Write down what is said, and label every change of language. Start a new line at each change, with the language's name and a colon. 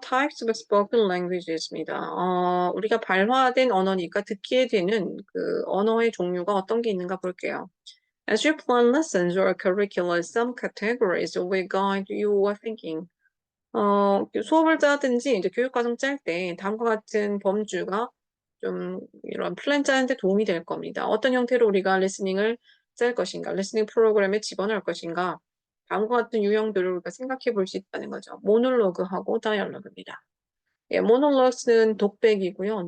English: Types of spoken languages입니다.
Korean: 우리가 발화된 언어니까 듣기에 되는 그 언어의 종류가 어떤 게 있는가 볼게요.
English: As you plan lessons or curricula, some categories will guide your thinking.
Korean: 수업을 짜든지 이제 교육과정 짤 때 다음과 같은 범주가 좀 이런 플랜 짜는데 도움이 될 겁니다. 어떤 형태로 우리가 리스닝을 짤 것인가, 리스닝 프로그램에 집어넣을 것인가, 다음과 같은 유형들을 우리가 생각해 볼 수 있다는 거죠. 모놀로그하고 다이얼로그입니다. 예, 모놀로그는 독백이고요.